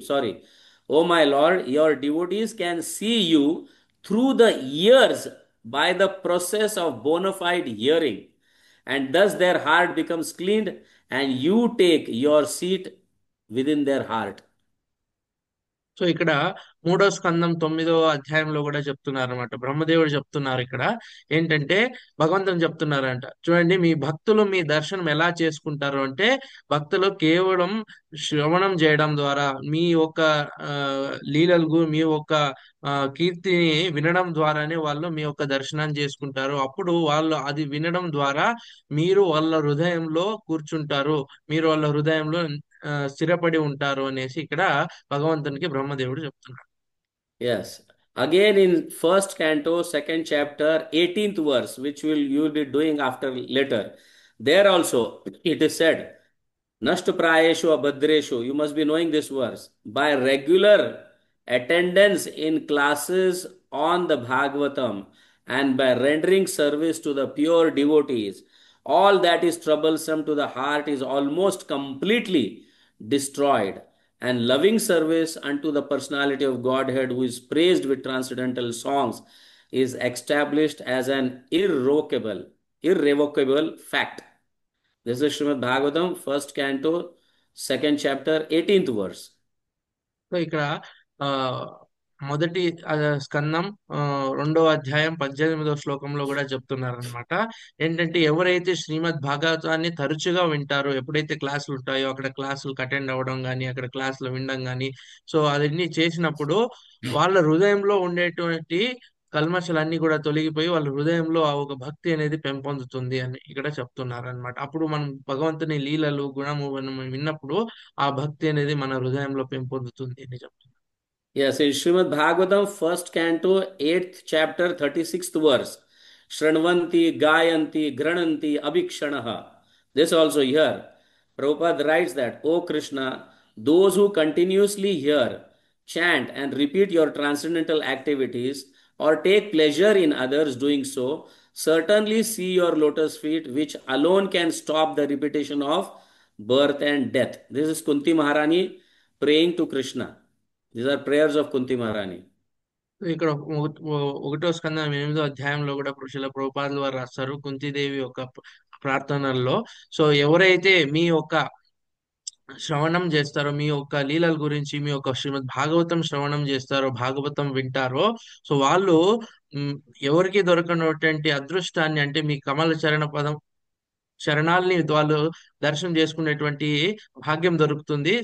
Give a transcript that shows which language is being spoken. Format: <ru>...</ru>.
<en>Sorry, oh my Lord, your devotees can see you through the ears by the process of bona fide hearing, and thus their heart becomes cleaned, and you take your seat within their heart."</en> <te>So ఇక్కడ 3వ స్కందం 9వ అధ్యాయంలో కూడా చెప్తున్నారు అనమాట. బ్రహ్మదేవుడు చెప్తున్నారు ఇక్కడ ఏంటంటే, భగవంతుని చెప్తున్నారంట, చూడండి మీ భక్తులు మీ దర్శనం ఎలా చేసుకుంటారు అంటే, భక్తులు కేవలం శ్రవణం చేయడం ద్వారా, మీ యొక్క లీలలు, మీ యొక్క కీర్తిని వినడం ద్వారానే వాళ్ళు మీ యొక్క దర్శనాన్ని చేసుకుంటారు. అప్పుడు వాళ్ళు అది వినడం ద్వారా మీరు వాళ్ళ హృదయంలో కూర్చుంటారు, మీరు వాళ్ళ హృదయంలో స్థిరపడి ఉంటారు అనేసి ఇక్కడ భగవంతునికి బ్రహ్మదేవుడు చెప్తున్నాడు.</te> <en>Yes. Again in first canto, second chapter, 18th verse, which you will be doing after later. There also it is said,</en> <sa>"Nashtu prayeshu abhadreshu."</sa> <en>You must be knowing this verse. By regular attendance in classes on the Bhagavatam and by rendering service to the pure devotees, all that is troublesome to the heart is almost completely destroyed, and loving service unto the personality of Godhead, who is praised with transcendental songs, is established as an irrevocable fact. This is Srimad Bhagavatam, first canto, second chapter, 18th verse.</en> <te>So ఇక్కడ మొదటి స్కందం 2వ అధ్యాయం 18వ శ్లోకంలో కూడా చెప్తున్నారనమాట. ఏంటంటే ఎవరైతే శ్రీమద్ భాగవతాన్ని తరచుగా వింటారో, ఎప్పుడైతే క్లాసులు ఉంటాయో అక్కడ క్లాసులకు అటెండ్ అవ్వడం కానీ అక్కడ క్లాసులు వినడం కానీ, సో అవన్నీ చేసినప్పుడు వాళ్ళ హృదయంలో ఉండేటువంటి కల్మషాలన్నీ కూడా తొలగిపోయి వాళ్ళ హృదయంలో ఆ ఒక భక్తి అనేది పెంపొందుతుంది అని ఇక్కడ చెప్తున్నారు అనమాట. అప్పుడు మనం భగవంతుని లీలలు గుణము మనం విన్నప్పుడు ఆ భక్తి అనేది మన హృదయంలో పెంపొందుతుంది అని చెప్తున్నారు.</te> <en>Yes, in Srimad Bhagavatam, first canto, 8th chapter, 36th verse.</en> <sa>Shranvanti, Gayanti, Grananti, Abhikshanaha.</sa> <en>This also here. Prabhupada writes that, O Krishna, those who continuously hear, chant, and repeat your transcendental activities or take pleasure in others doing so, certainly see your lotus feet, which alone can stop the repetition of birth and death. This is Kunti Maharani praying to Krishna. These are prayers of Kunti Maharani.</en> <te>ఇక్కడ 1వ స్కందం 8వ అధ్యాయంలో కూడా శిల ప్రభుపాదుల వారు రాస్తారు కుంతీదేవి యొక్క ప్రార్థనల్లో. సో ఎవరైతే మీ యొక్క శ్రవణం చేస్తారో, మీ యొక్క లీలల గురించి, మీ యొక్క శ్రీమద్ భాగవతం శ్రవణం చేస్తారో, భాగవతం వింటారో, సో వాళ్ళు మ్, ఎవరికి దొరకనటువంటి అదృష్టాన్ని, అంటే మీ కమల చరణ పదం శరణాల్ని వాళ్ళు దర్శనం చేసుకునేటువంటి భాగ్యం దొరుకుతుంది.</te>